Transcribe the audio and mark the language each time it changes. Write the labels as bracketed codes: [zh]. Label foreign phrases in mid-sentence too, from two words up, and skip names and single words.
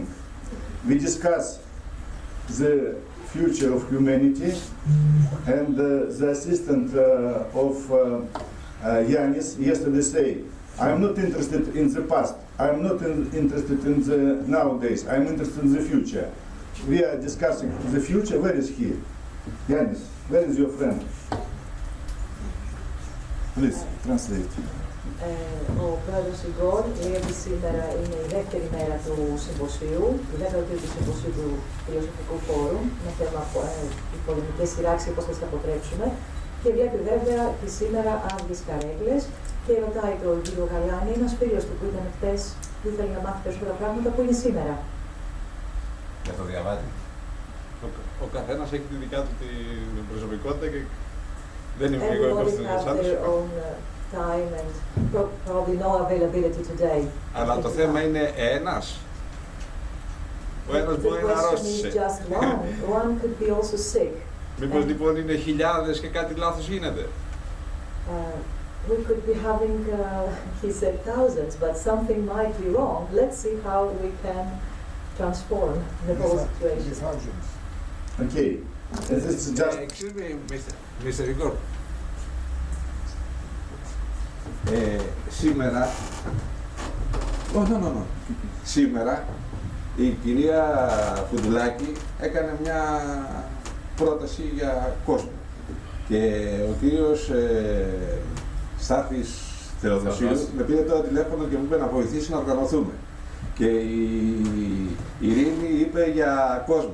[en] We discuss the future of humanity, and the assistant of Yanis yesterday said, I'm not interested in the past, I'm not interested in the nowadays, I'm interested in the future. We are discussing the future. Where is he? Yanis, where is your friend? Please, translate. [el] Ο πρόεδρος Ιγκόρ λέει ότι σήμερα είναι η δεύτερη μέρα του συμποσίου, η δεύτερη του συμποσίου του Φιλοσοφικού Φόρουμ, με θέμα οι πολεμικές σειράξεις, πώς θα τις αποτρέψουμε. Και βλέπει βέβαια και σήμερα άδειες καρέκλες και ρωτάει τον κύριο Γαλάνη, ένας φίλος του που ήταν χτες, που ήθελε να μάθει περισσότερα πράγματα, που είναι σήμερα. Για το διαβάτη. Ο καθένας έχει τη δικιά του την προσωπικότητα και δεν είναι λίγο εγώ στην [en] Time and probably no availability today. [el] Αλλά το θέμα είναι ένας. Ο ένας μπορεί να αρρώστησε. [en] One could be also sick. [el] Μήπως λοιπόν είναι χιλιάδες και κάτι λάθος γίνεται. [en] We could be having, he said thousands, but something might be wrong. Let's see how we can transform the whole situation. Okay. This is just... Excuse me, Mr. Igor. [el] Σήμερα, σήμερα η κυρία Φουντουλάκη έκανε μια πρόταση για κόσμο και ο κύριος Στάθης Θεοδοσίου με πήρε το τηλέφωνο και μου είπε να βοηθήσει να οργανωθούμε και η Ειρήνη είπε για κόσμο.